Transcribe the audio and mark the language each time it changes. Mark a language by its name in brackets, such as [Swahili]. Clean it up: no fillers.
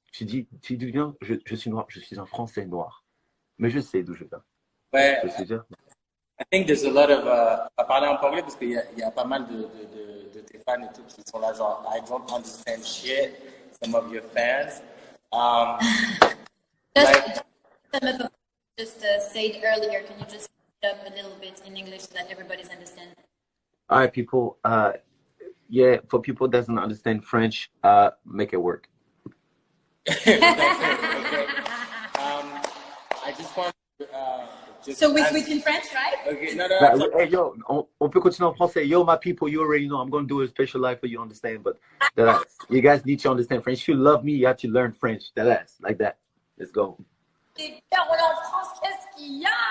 [French] Tu dis d'où je viens, je suis noir, je suis un Français noir. Mais je sais d'où je viens. Ouais, Tu veux dire? [English] I think there's a lot of. [French] On va parler en anglais parce qu'il y a pas mal de tes fans et tout qui sont là, genre, [English] I don't understand shit, some of your fans. Like, Just said earlier, can you just speed up a little bit in English so that everybody's understand? All right, people. Yeah, for people that doesn't understand French, make it work. that's it, okay. I just want to. So we switch in French, right? Okay, no, [French] Hey, yo, on peut continuer en français. [English] Yo, my people, you already know I'm going to do a special life for you, understand? But you guys need to understand French. If you love me, you have to learn French. Like that. Let's go. [French] Et parole en France, qu'est-ce qu'il y a?